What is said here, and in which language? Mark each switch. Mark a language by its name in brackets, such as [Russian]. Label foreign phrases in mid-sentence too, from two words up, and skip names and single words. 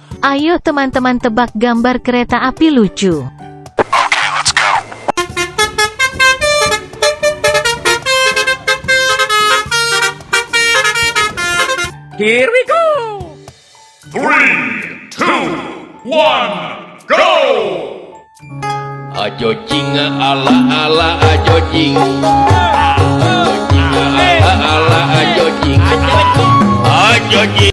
[Indonesian] Ayo teman-teman tebak gambar kereta api lucu. [English] Here we go! 3, 2, 1, go! Ajo jing ala ala ajo jing. Ajo jing ala ala ajo jing. Ajo jing.